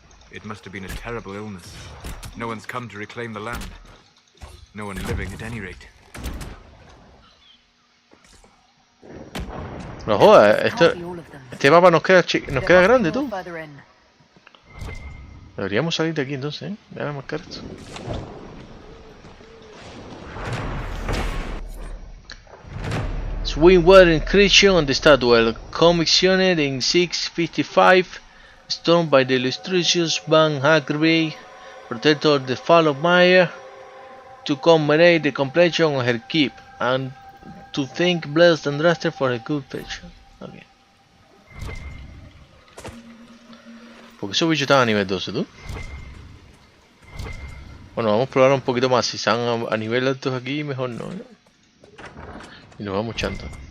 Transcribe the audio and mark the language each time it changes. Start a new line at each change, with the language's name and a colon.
English: It must have been a terrible illness. No one's come to reclaim the land. No one living at any rate.
Spanish: No jodas, este mapa nos queda grande, tú. Deberíamos salir de aquí entonces, ¿eh? Déjame marcar esto.
English: Swingwater Inscription on the Statue, commissioned in 655, stone by the illustrious Van Hargrave, protector of the Fall of Meyer, to commemorate the completion of her keep, and to thank Blessed Andraster for her good fortune. Okay.
Spanish: Porque esos bichos estaban a nivel 12, ¿tú? Bueno, vamos a probar un poquito más. Si están a nivel altos aquí, mejor no, ¿no? Y nos vamos echando.